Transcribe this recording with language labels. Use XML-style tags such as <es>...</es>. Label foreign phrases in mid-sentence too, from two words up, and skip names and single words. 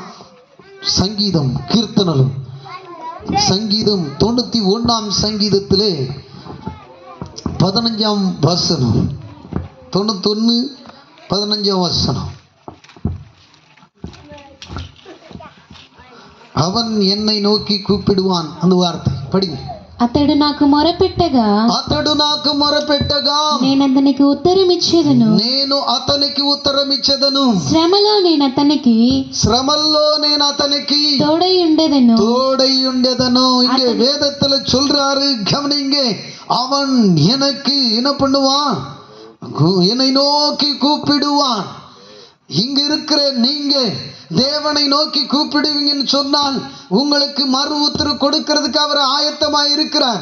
<ta>சங்கீதம், கீர்த்தனலும் சங்கீதம் 91 சங்கீதத்திலே 15 வசனம், 91 15 வசனம். அவன் என்னை நோக்கி கூப்பிடுவான். அந்த வார்த்தை படிங்க.</ta> <te>అతడు నాకు మొరపెట్టగా నేను అతనికి ఉత్తరమిచ్చేదను శ్రమలో నేను అతనికి తోడై ఉండేదను.</te> <ta>இங்கே வேதத்துல சொல்றாரு, கவனிங்க. அவன் எனக்கு என்ன பண்ணுவான்? என்னை நோக்கி கூப்பிடுவான். இங்க இருக்கிற நீங்க தேவனை நோக்கி கூப்பிடுவீங்கன்னு சொன்னால் உங்களுக்கு மறு உத்தரவு கொடுக்கிறதுக்கு அவர் ஆயத்தமாய் இருக்கிறார்.</ta>